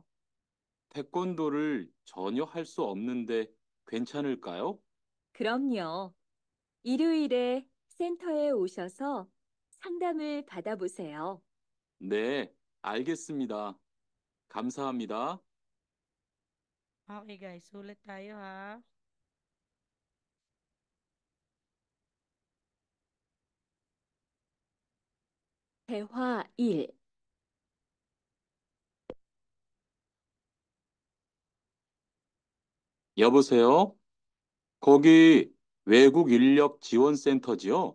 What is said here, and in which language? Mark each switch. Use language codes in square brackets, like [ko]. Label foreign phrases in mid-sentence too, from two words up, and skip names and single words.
[ko] 태권도를 전혀 할 수 없는데 괜찮을까요? 그럼요. 일요일에 센터에 오셔서 상담을 받아보세요. 네, 알겠습니다. 감사합니다. [en] Okay guys, [tl] sulit tayo ha. [ko] 대화 1. 여보세요? 거기 외국 인력 지원센터지요?